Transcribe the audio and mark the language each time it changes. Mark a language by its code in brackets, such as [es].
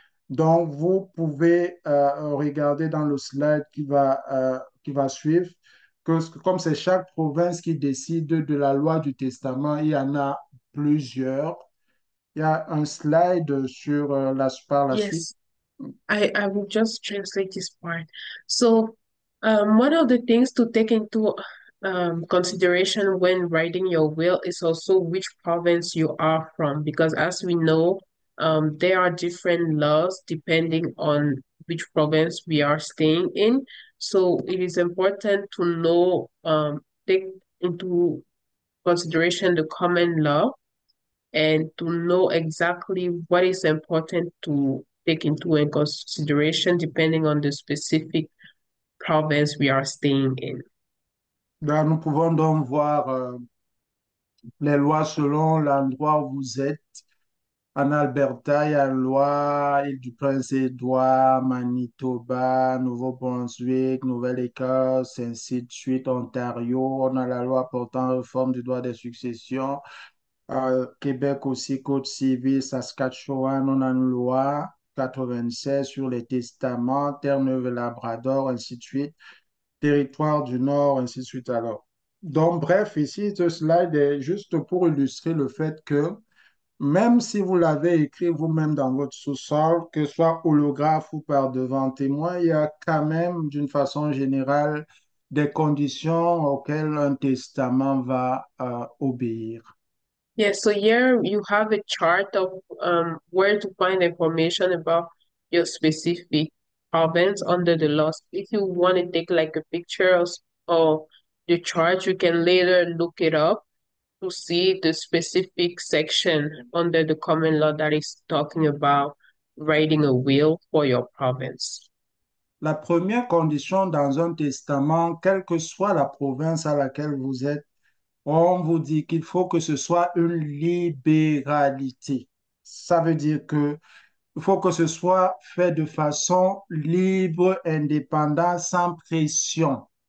[fr] Donc, vous pouvez regarder dans le slide qui va suivre que comme c'est chaque province qui décide de la loi du testament, il y en a plusieurs. Il y a un slide par la suite. [en] Yes, I will just translate this part. So, one of the things to take into consideration when writing your will is also which province you are from, because as we know, there are different laws depending on which province we are staying in. So it is important to know, take into consideration the common law and to know exactly what is important to take into consideration depending on the specific province we are staying in. [fr] Là, nous pouvons donc voir les lois selon l'endroit où vous êtes. En Alberta, il y a la loi Île-du-Prince-Édouard, Manitoba, Nouveau-Brunswick, Nouvelle-Écosse, ainsi de suite, Ontario. On a la loi portant réforme du droit des successions. Québec aussi, Code civil, Saskatchewan, on a une loi 96 sur les testaments, Terre-Neuve et Labrador, ainsi de suite. Territoire du Nord, ainsi de suite alors. Donc, bref, ici, ce slide est juste pour illustrer le fait que même si vous l'avez écrit vous-même dans votre sous-sol, que ce soit holographe ou par devant témoin, il y a quand même, d'une façon générale, des conditions auxquelles un testament va obéir. [en] Yeah, so here you have a chart of where to find information about your specific province under the laws. If you want to take like a picture of the chart, you can later look it up to see the specific section under the common law that is talking about writing a will for your province. [fr] La première condition dans un testament, quelle que soit la province à laquelle vous êtes, on vous dit qu'il faut que ce soit une libéralité. Ça veut dire que il faut que ce soit fait de façon libre, indépendante, sans pression.